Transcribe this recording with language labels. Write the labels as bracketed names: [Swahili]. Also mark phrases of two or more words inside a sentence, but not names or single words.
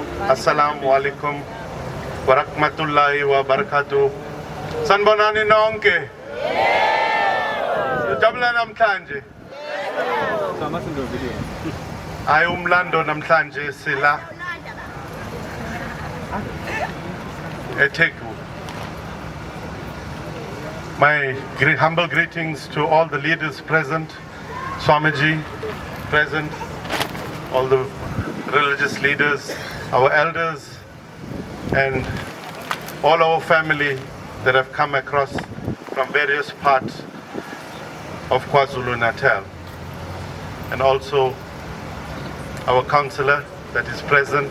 [Arabic] السلام عليكم ورحمة الله وبركاته. [Zulu] Sanbonani nonke. Jabula namhlanje. Ayumlando namhlanje sila eTheku. [English] My humble greetings to all the leaders present, Swamiji present, all the religious leaders, our elders, and all our family that have come across from various parts of KwaZulu-Natal, and also our councillor that is present.